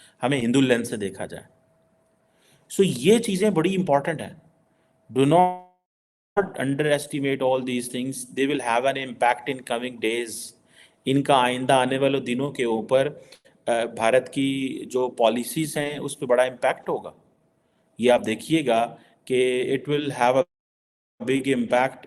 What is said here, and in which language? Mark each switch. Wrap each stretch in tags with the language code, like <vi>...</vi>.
<ur>ہمیں ہندو لینس سے دیکھا جائے. سو یہ چیزیں بڑی امپورٹنٹ ہیں.</ur> <en>Do not underestimate all these things. They will have an impact in coming days.</en> <ur>ان کا آئندہ آنے والے دنوں کے اوپر بھارت کی جو پالیسیز ہیں اس پہ بڑا امپیکٹ ہوگا. یہ آپ دیکھیے گا کہ</ur> <en>it will have a big impact.</en>